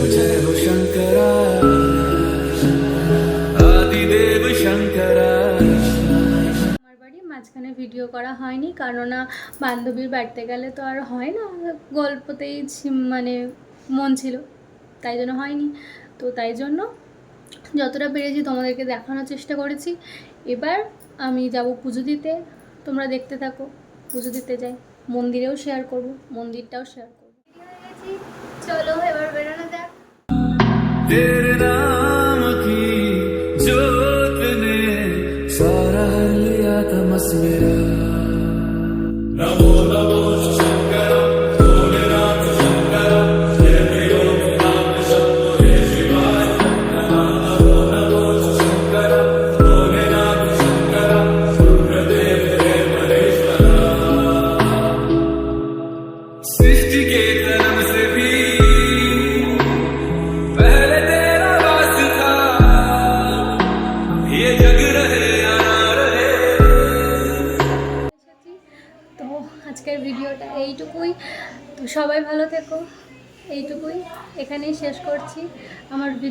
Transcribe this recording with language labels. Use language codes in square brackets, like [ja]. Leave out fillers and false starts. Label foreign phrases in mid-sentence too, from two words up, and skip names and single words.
[bn] আমার বাড়ি মাঝখানে ভিডিও করা হয়নি, কেননা বান্ধবীর বাড়িতে গেলে তো আর হয় না, গল্পতেই মানে মন ছিল, তাই জন্য হয়নি। তো তাই জন্য যতটা পেরেছি তোমাদেরকে দেখানোর চেষ্টা করেছি। এবার আমি যাব পুজো দিতে, তোমরা দেখতে থাকো। পুজো দিতে যাই, মন্দিরেও শেয়ার করব, মন্দিরটাও শেয়ার করবো। চলো এবার বেরোনো যাক। [hi] तेरे नाम की जोत ने सारा लिया तमस मेरा। नमो नमो शंकर भोलेनाथ शंकर जय प्रियो नाम शंभो हे शिवाय। नमो नमो शंकर भोलेनाथ शंकर रुद्रदेव हे महेश्वरा। सृष्टि के जन्म से भी [bn] তো আজকের ভিডিওটা এইটুকুই। তো সবাই ভালো থেকো, এইটুকুই এখানেই শেষ করছি আমার ভিডিও।